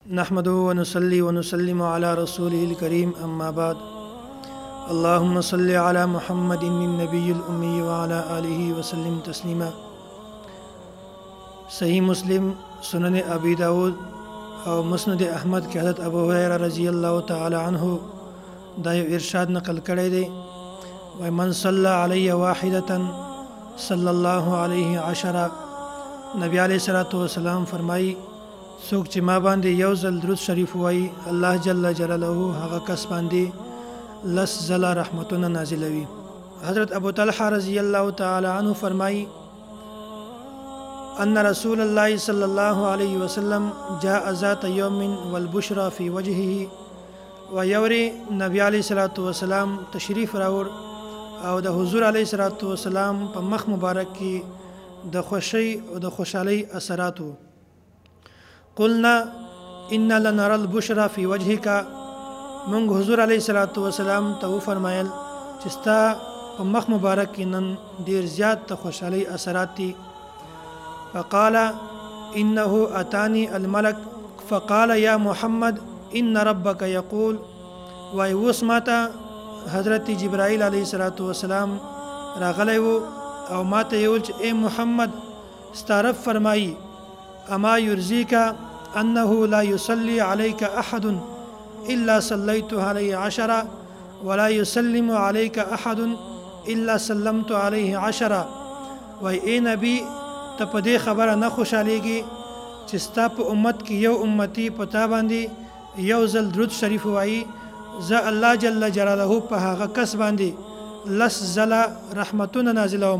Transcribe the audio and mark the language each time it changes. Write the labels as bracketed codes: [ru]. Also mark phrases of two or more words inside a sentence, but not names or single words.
[ar] نحمده ونصلي ونسلم على رسوله الكريم اما بعد اللهم صل على محمد النبي الأمي وعلى آله وسلم تسلیما. [ps] صحیح مسلم، سنن ابی داود او مسند احمد کې حضرت ابو هريره [ar] رضی الله تعالی عنه [ps] دا یو ارشاد نقل کړی دی، [ar] و من صلى علی واحدة صلی الله علیه 10. [ps] نبی [ar] علیہ الصلوۃ والسلام [ps] فرمایي څوک چې ما باندې یو ځل درود شریف وایي الله جل جلاله هغه کس باندې 10 ځله رحمتونه نازلوي. [ar] حضرت ابو طلحه رضی الله تعالی عنه فرمایي ان رسول الله صلی الله علیه وسلم جاء ذات یوم والبشرى فی وجهه، [ps] و یوري نبی [ar] علیہ الصلوۃ والسلام [ps] تشریف راوړ او د حضور [ar] علیہ الصلوۃ والسلام [ps] په مخ مبارک کې د خوشی او د خوشحالي اثراتو. [ar] قلنا ان لنرى البشرى في وجهك، [ps] مونږ حضور [ar] علیہ الصلوۃ والسلام [ps] ته فرمایل چې ستا په مخ مبارک کې نن ډیر زیات د خوشحالي اثرات دي. [ar] فقال انه اتاني الملك فقال يا محمد ان ربك يقول، [ps] وای اوس ماته حضرت جبرائیل [ar] علیہ الصلوۃ والسلام [ps] راغلی و او ماته یې ویل چې اے محمد ستا رب فرمایي [ar] اما يرزيك انه لا يصلي عليك احد الا صليت عليه 10 ولا يسلم عليك احد الا سلمت عليه 10. [ps] وای اے نبی ته په دې خبره نه خوشحالیږي چې ستا په امت کې یو امتی په تا باندې یو ځل درود شریف وایي، زه الله جل جلاله په هغه کس باندې 10 ځله رحمتونه نازلوم.